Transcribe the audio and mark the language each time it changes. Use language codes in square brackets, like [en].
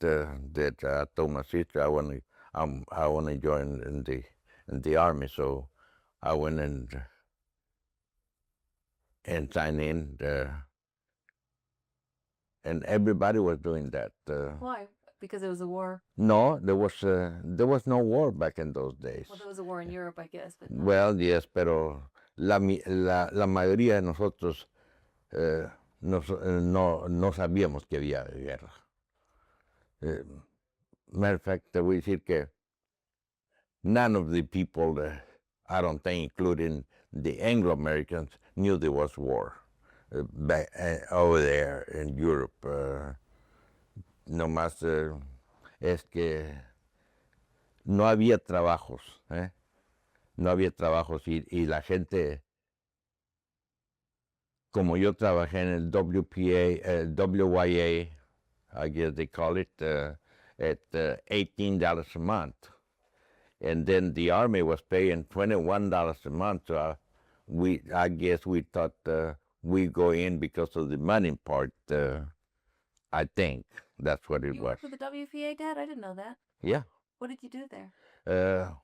[en] That I told my sister I want to join in the army, so I went and signed in, and everybody was doing that. Why? Because it was a war. No, there was no war back in those days. Well, there was a war in Europe, I guess. But Well, yes, [es] pero la mayoría de nosotros no sabíamos que había guerra. [en] Matter of fact, [es] te voy a decir que [en] none of the people, I don't think, including the Anglo-Americans, knew there was war back over there in Europe. [es] Nomás es que no había trabajos, no había trabajos y la gente, como yo trabajé en el WWII, [en] I guess they call it, at $18 a month. And then the Army was paying $21 a month. So I guess we thought we go in because of the money part. I think that's what it you was. worked for the WPA, Dad? I didn't know that. Yeah. What did you do there?